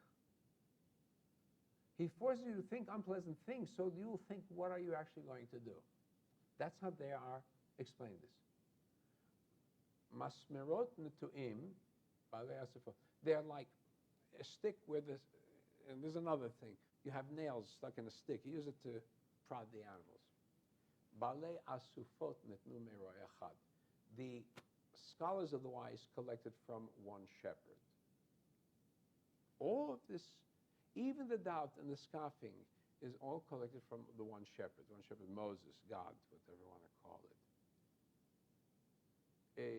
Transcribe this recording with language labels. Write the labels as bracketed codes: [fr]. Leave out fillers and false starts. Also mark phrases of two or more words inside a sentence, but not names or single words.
[en] He forces you to think unpleasant things, so you will think, what are you actually going to do? That's how they are explaining this. [he] משמרות נטועים, [en] they're like a stick with this, and there's another thing. You have nails stuck in a stick. You use it to prod the animals. [he] בעלי אסופות נתנו מרועה אחד. [en] The scholars of the wise collected from one shepherd. All of this, even the doubt and the scoffing, is all collected from the one shepherd. One shepherd, Moses, God, whatever you want to call it.